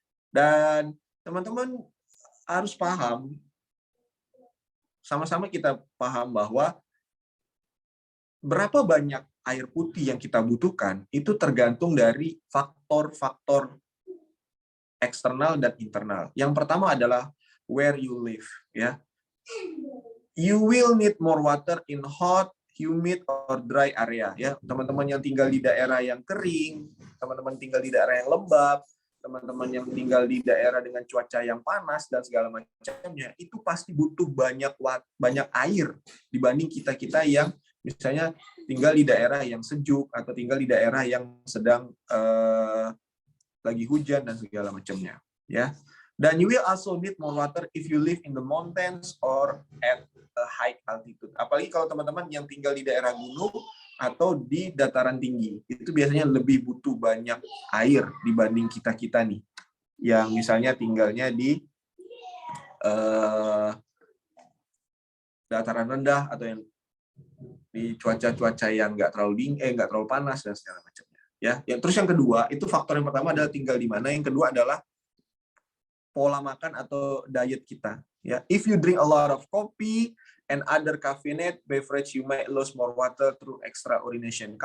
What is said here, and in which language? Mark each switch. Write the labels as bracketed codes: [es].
[id] Dan teman-teman harus paham, sama-sama kita paham bahwa berapa banyak air putih yang kita butuhkan itu tergantung dari faktor-faktor eksternal dan internal. Yang pertama adalah [en] where you live, [id] ya. [en] You will need more water in hot, humid, or dry area, ya. [id] Teman-teman yang tinggal di daerah yang kering, teman-teman tinggal di daerah yang lembab, teman-teman yang tinggal di daerah dengan cuaca yang panas dan segala macamnya, itu pasti butuh banyak air dibanding kita-kita yang misalnya tinggal di daerah yang sejuk atau tinggal di daerah yang sedang lagi hujan dan segala macamnya, ya. [en] Dan you will also need more water if you live in the mountains or at a high altitude. [id] Apalagi kalau teman-teman yang tinggal di daerah gunung atau di dataran tinggi, itu biasanya lebih butuh banyak air dibanding kita-kita nih, yang misalnya tinggalnya di dataran rendah atau yang di cuaca-cuaca yang nggak terlalu dingin, nggak terlalu panas dan segala macamnya, ya. Terus yang kedua, itu faktor yang pertama adalah tinggal di mana. Yang kedua adalah pola makan atau diet kita, ya. [en] If you drink a lot of coffee and other caffeinated beverage, you might lose more water through extra urination.